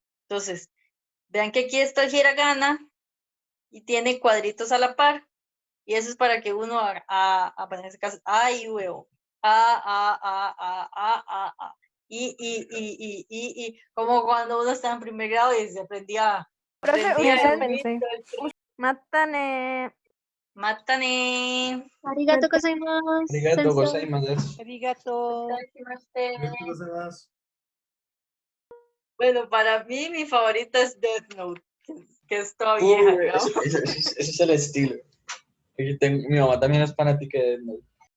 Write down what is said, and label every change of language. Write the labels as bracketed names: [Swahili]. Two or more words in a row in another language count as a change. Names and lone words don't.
[Spanish] Entonces, vean que aquí está el hiragana y tiene cuadritos a la par. Y eso es para que uno haga, en este caso, a, i, u, e, o. A. Y, como cuando uno está en primer grado y se aprendía. Profe, aprendía [Japanese] Matane. Matane. ありがとうございます. Arigato Sensei. gozaimasu. Arigato. [Spanish] Bueno, para mí mi favorita es Death Note, que es toda vieja, ¿no? Ese es el estilo. Mi mamá también es fanática de Death Note.